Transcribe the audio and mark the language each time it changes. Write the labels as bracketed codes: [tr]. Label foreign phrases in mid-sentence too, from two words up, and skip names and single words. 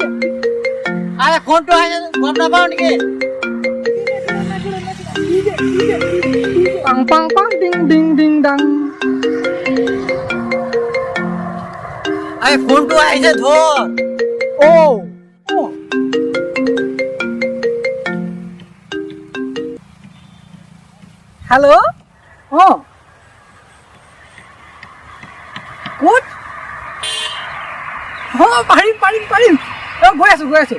[as] আরে ফোনটো আইছে গম না পাও নেকি? pang pang pang ding ding ding dang আরে ফোনটো আইছে ধর। हेलो ক'ত পাৰিম পাৰিম পাৰিম গৈ আছো